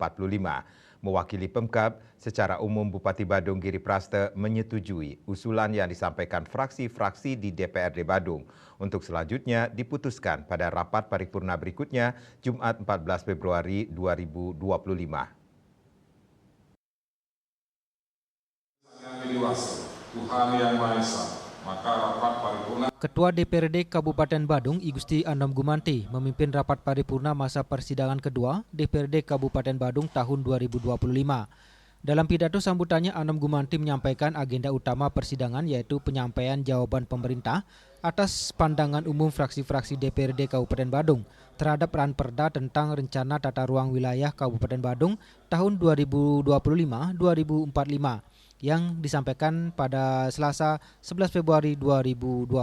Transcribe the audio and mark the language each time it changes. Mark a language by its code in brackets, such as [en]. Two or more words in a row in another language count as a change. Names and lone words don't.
[id] Mewakili Pemkab, secara umum Bupati Badung Giri Praste menyetujui usulan yang disampaikan fraksi-fraksi di DPRD Badung untuk selanjutnya diputuskan pada rapat paripurna berikutnya Jumat 14 Februari 2025. Tuhan Yang Maha Esa, maka rapat paripurna. Ketua DPRD Kabupaten Badung, I Gusti Anom Gumanti, memimpin rapat paripurna masa persidangan kedua DPRD Kabupaten Badung tahun 2025. Dalam pidato sambutannya, Anom Gumanti menyampaikan agenda utama persidangan yaitu penyampaian jawaban pemerintah atas pandangan umum fraksi-fraksi DPRD Kabupaten Badung terhadap Ranperda tentang Rencana Tata Ruang Wilayah Kabupaten Badung tahun 2025-2045 yang disampaikan pada Selasa 11 Februari 2025.